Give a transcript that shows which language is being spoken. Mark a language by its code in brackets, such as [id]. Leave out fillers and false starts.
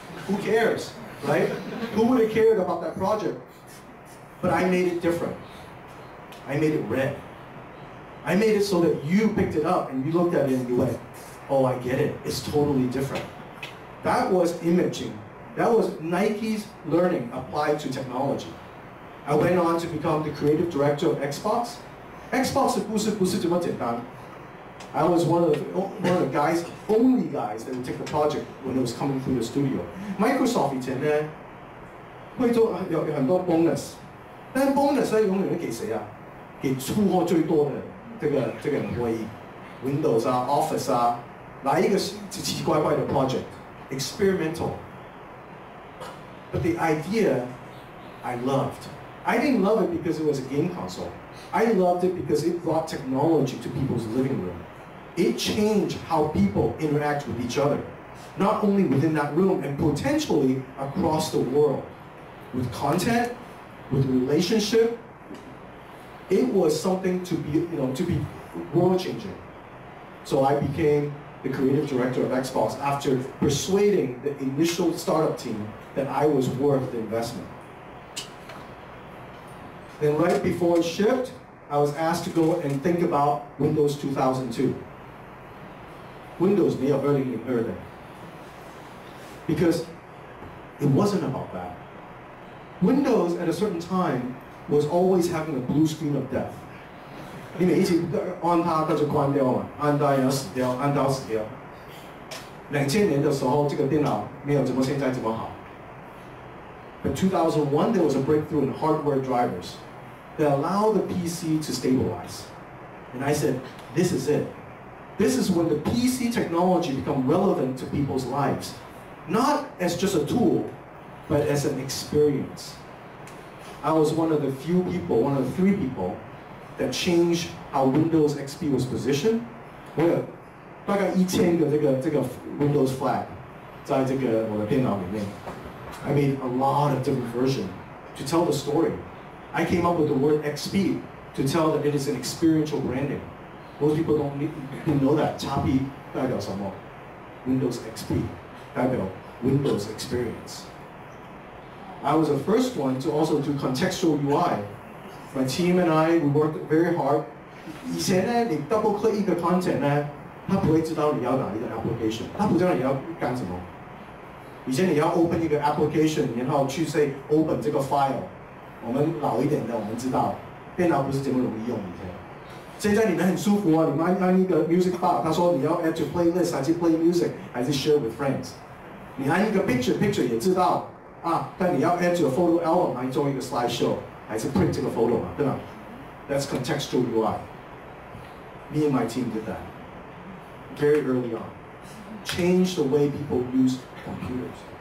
[en] Who cares, right? Who would have cared about that project? But I made it different. I made it red. I made it so that you picked it up and you looked at it and you went, oh, I get it. It's totally different. That was imaging. That was Nike's learning applied to technology. I went on to become the creative director of Xbox. [zh] Xbox 的故事不是这么简单。 [en] I was one of the guys, only guys that would take the project when it was coming through the studio. [zh] Microsoft 以前呢，会做有很多 bonus， 但是 bonus 呢永远会给谁啊？给出货最多的这个 employee，Windows 啊 ，Office 啊，来一个奇奇怪怪的 project，experimental。 [en] But the idea I loved. I didn't love it because it was a game console. I loved it because it brought technology to people's living room. It changed how people interact with each other, not only within that room and potentially across the world. With content, with relationship, it was something to be world changing. So I became the creative director of Xbox after persuading the initial startup team that I was worth the investment. Then right before it shipped, I was asked to go and think about Windows 2002. Windows [zh] 没有2002的 [en] because it wasn't about that. Windows at a certain time was always having a blue screen of death. [zh] 你每一次按它，它就关掉嘛，按到然后死掉，按到死掉。 2000年的时候，这个电脑没有现在这么好。 [en] But 2001, there was a breakthrough in hardware drivers that allowed the PC to stabilize. And I said, this is it. This is when the PC technology become relevant to people's lives. Not as just a tool, but as an experience. I was one of the few people, one of the 3 people, that changed how Windows XP was positioned. [zh] 我有大概1000个这个 Windows flag 在这个我的电脑里面。 [en] I made a lot of different versions to tell the story. I came up with the word XP to tell that it is an experiential branding. Most people didn't know that. [zh] 叉 P 代表什么 [en] ？Windows XP 代表 Windows experience. I was the first one to also do contextual UI. My team and I, we worked very hard. [zh] 以前呢，你 double click 一个 content 呢，它不会知道你要哪一个 application， 它不知道你要干什么。以前你要 open 一个 application， 然后去 say open 这个 file。我们老一点的，我们知道电脑不是这么容易用以前。现在你们很舒服啊，你们按一个 music file， 他说你要 [en] add to playlist [zh] 还是 [en] play music [zh] 还是 [en] share with friends。 [zh] 你按一个 picture 也知道啊，但你要 [en] add to a photo album [zh] 还是做一个 slideshow 还是 print 这个 photo 嘛，对吧 ？ [en] That's contextual UI. Me and my team did that very early on. Changed the way people use computers.